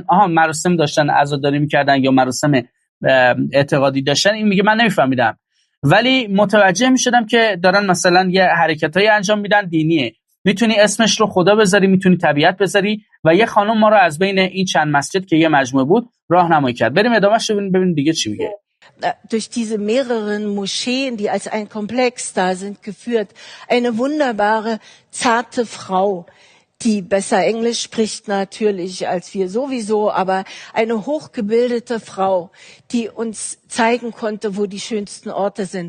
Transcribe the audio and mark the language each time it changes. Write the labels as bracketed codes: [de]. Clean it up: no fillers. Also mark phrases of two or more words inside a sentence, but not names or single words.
[fa] مراسم داشتن عزاداری میکردن یا مراسم اعتقادی داشتن. این میگه من نمیفهمیدم، ولی متوجه میشدم که دارن مثلا یه حرکتایی انجام میدن دینیه. میتونی اسمش رو خدا بذاری، میتونی طبیعت بذاری. و یه خانم ما رو از بین این چند مسجد که یه مجموعه بود راهنمایی کرد. بریم ادامهش رو ببینیم دیگه چی میگه. [de] Durch diese mehreren Moscheen, die als ein Komplex da sind, geführt. Eine wunderbare, zarte Frau, die besser Englisch spricht natürlich als wir sowieso, aber eine hochgebildete Frau, die uns zeigen konnte, wo die schönsten Orte sind.